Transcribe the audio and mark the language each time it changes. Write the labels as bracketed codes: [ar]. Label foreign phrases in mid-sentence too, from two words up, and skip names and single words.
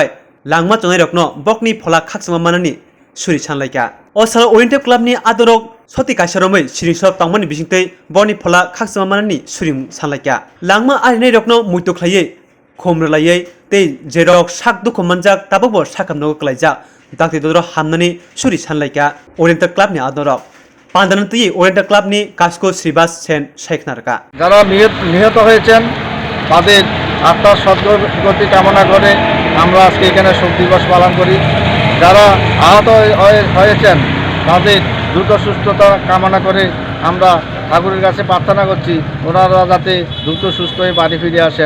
[trp] लांगमा चनाय रखनो बकनि फला खाकसमा मानानि सुरि सानलायका असाल ओरिएंटल क्लबनि आदरक सति काइसारमै सिरिंसब तांमानि बिसिंतै बनि फला खाकसमा मानानि सुरि सानलायका लांगमा आरिनाय रखनो मुइतो खलायै खोमरलायै तै जेरक साक दुख मनजाक ताबो साकामनो कलायजा दाक्ति दर हामनानि सुरि सानलायका ओरिएंटल क्लबनि आदरक पांदानतै ओरिएंटल क्लबनि कास्को श्रीबास सेन शेखनारका [bn] যারা নিহত হয়েছেন তাদের আত্মার সদ্গতি কামনা করে আমরা আজকে এখানে শোক দিবস পালন করি। যারা আহত হয়েছেন তাদের দ্রুত সুস্থতা কামনা করে আমরা ঠাকুরের কাছে প্রার্থনা করছি ওনারা যাতে দ্রুত সুস্থ হয়ে বাড়ি ফিরে আসেন।